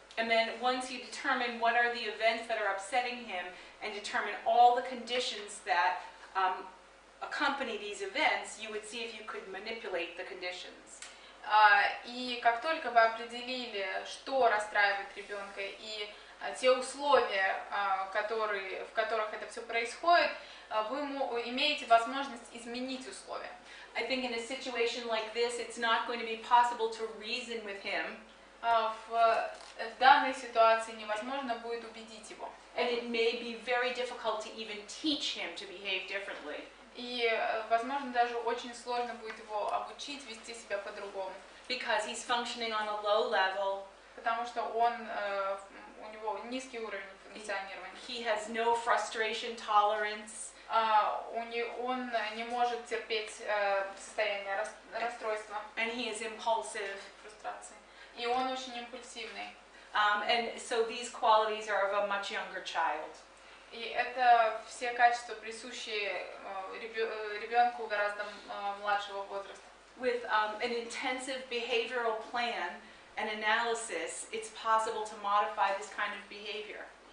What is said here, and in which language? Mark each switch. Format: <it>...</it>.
<en>And then once you determine what are the events that are upsetting him and determine all the conditions that accompany these events, you would see if you could manipulate the conditions.</en> <ru>И как только вы определили, что расстраивает ребенка, и те условия, в которых это все происходит, вы имеете возможность изменить условия.</ru> <en>I think in a situation like this, it's not going to be possible to reason with him.</en> <ru>В данной ситуации невозможно будет убедить его.</ru> <en>And it may be very difficult to even teach him to behave differently.</en> <ru>И, возможно, даже очень сложно будет его обучить вести себя по-другому.</ru> <en>Because he's functioning on a low level.</en> <ru>Потому что у него низкий уровень функционирования.</ru> <en>He has no frustration tolerance.</en> <ru>Он не может терпеть состояние расстройства.</ru> <en>And he is impulsive.</en> <ru>Фрустрации. И он очень импульсивный.</ru> <en>And so these qualities are of a much younger child.</en> <ru>И это все качества, присущие ребенку гораздо младшего возраста.</ru> <en>With an intensive behavioral plan and analysis, it's possible to modify this kind of behavior.</en>